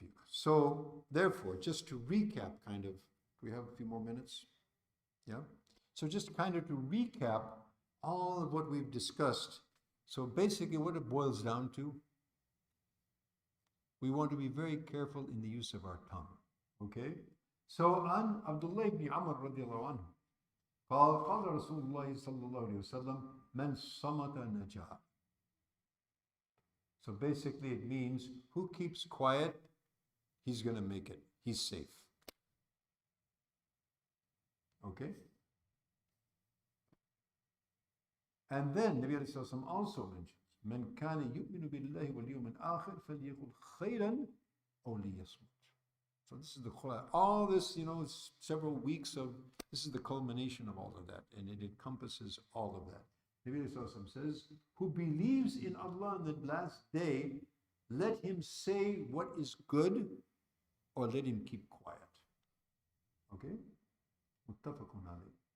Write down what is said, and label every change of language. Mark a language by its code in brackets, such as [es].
[en] So therefore, just to recap kind of, do we have a few more minutes? Yeah? So just kind of to recap all of what we've discussed. So basically what it boils down to, we want to be very careful in the use of our tongue. Okay? [ar] So on Abdullah ibn Amr radiallahu anhu, قال رسول الله صلى الله عليه وسلم من صمت نجا. [en] So basically it means who keeps quiet, he's going to make it. He's safe. Okay? And then Nabi Sallallahu Alaihi Wasallam also mentions, [ar] من كان يؤمن بالله واليوم الآخر فليقل خيرا أو ليصمت. [en] So this is the khula. All this, several weeks of, this is the culmination of all of that, and it encompasses all of that. Nabi Sallallahu Alaihi Wasallam says, who believes in Allah on the last day, let him say what is good, or let him keep quiet. Okay? Muttafaqun alayh.